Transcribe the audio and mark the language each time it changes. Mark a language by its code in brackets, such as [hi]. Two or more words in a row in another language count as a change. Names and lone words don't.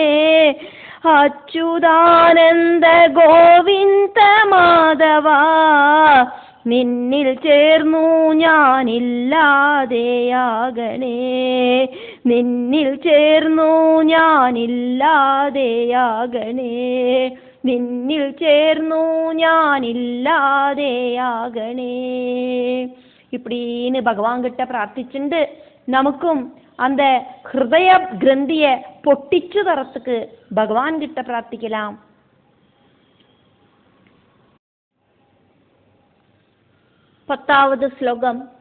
[ml] അച്യുതാനന്ദ ഗോവിന്ദ മാധവ, നിന്നിൽ ചേർന്നു ഞാനില്ലാതെയാകണേ. നിന്നിൽ ചേർന്നു ഞാനില്ലാതെയാകണേ. നിന്നിൽ ചേർന്നു ഞാനില്ലാതെയാകണേ. [ta] இப்படின்னு பகவான் கிட்ட பிரார்த்திச்சுண்டு நமக்கும் அந்த ஹிருதய கிரந்திய பொட்டிச்சு தரத்துக்கு பகவான் கிட்ட பிரார்த்திக்கலாம். பத்தாவது ஸ்லோகம்.